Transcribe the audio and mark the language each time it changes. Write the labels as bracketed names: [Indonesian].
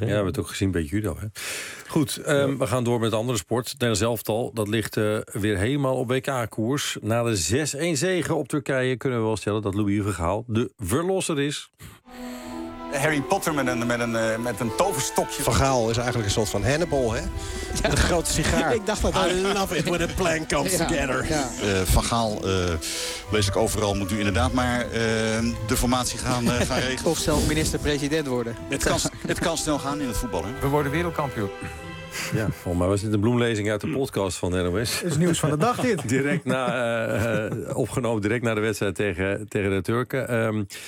[Dutch] Ja, we hebben het ook gezien bij judo. Hè? Goed, we gaan door met andere sport. Het Nederlands elftal, dat ligt weer helemaal op WK-koers. Na de 6-1 zegen op Turkije kunnen we wel stellen dat Louis van Gaal de verlosser is. Harry Potter met een toverstokje. Van Gaal is eigenlijk een soort van Hannibal, hè? Ja. Een grote sigaar. Ik dacht dat. [English] I love it when a plan comes together. [Dutch] Ja. Van Gaal, lees ik overal, moet nu inderdaad maar de formatie gaan regelen. Of zelf minister-president worden. Het kan snel gaan in het voetbal, hè? We worden wereldkampioen. Ja, volgens mij was dit een bloemlezing uit de podcast van NOS. Het is nieuws van de dag, dit. Direct na de wedstrijd tegen de Turken.